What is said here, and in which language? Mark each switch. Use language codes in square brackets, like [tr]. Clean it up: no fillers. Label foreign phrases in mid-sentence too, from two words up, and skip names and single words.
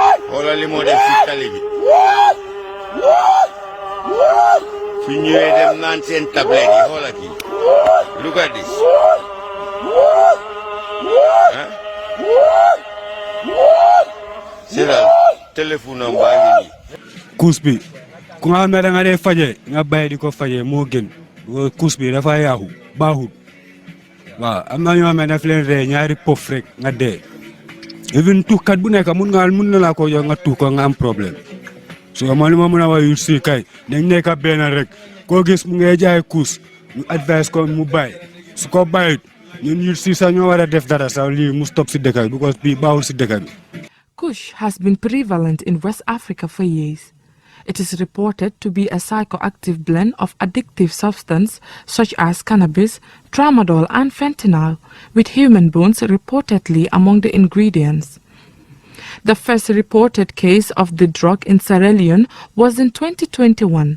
[wo] xoolal li moo def ci tali bi su ñëwee dem naan seen tablette yi xoolal kii [en] look at this [fr] ah c'est la téléphone [wo] am baa ngi nii Kush bi ku nga xam ne da nga dee faje nga bàyyi di ko faje moo gën Kush bi dafa yaaxu baaxul waaw am na ñoo xam ne daf leen ree ñaari pof rek nga dee even tuxkat bu nekk mun na laa ko jox nga tux ko nga am problème so man li ma mën a wax yu si kay dañ nekk benn rek koo gis mu ngay jaay Kush ñu advice ko mu bàyyi su ko bàyyit ñun yu si sax ñoo war a def dara sax lii mu stop si dëkk bi because bii baaxul si dëkk bi. [en] Kush has been prevalent in West Africa for years. It is reported to be a psychoactive blend of addictive substances such as cannabis, tramadol and fentanyl, with human bones reportedly among the ingredients. The first reported case of the drug in Sierra Leone was in 2021.